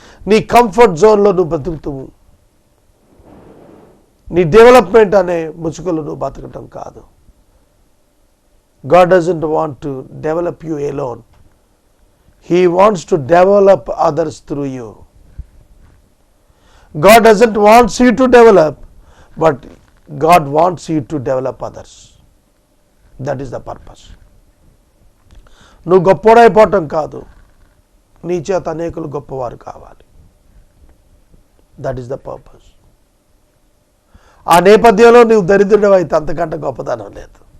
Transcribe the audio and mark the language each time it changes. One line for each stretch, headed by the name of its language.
Telugu: నీ కంఫర్ట్ జోన్లో నువ్వు బతుకుతూ నీ డెవలప్మెంట్ అనే ముసుగులో నువ్వు బతకటం కాదు.
English: God doesn't want to develop you alone. He wants to develop others through you. God doesn't want you to develop, but God wants you to develop others. That is the purpose.
Telugu: నువ్వు గొప్పవాడైపోవటం కాదు, నీ చేత అనేకులు గొప్పవారు కావాలి.
English: That is the purpose.
Telugu: ఆ నేపథ్యంలో నువ్వు దరిద్రుడు అయితే అంతకంటే గొప్పదనం లేదు.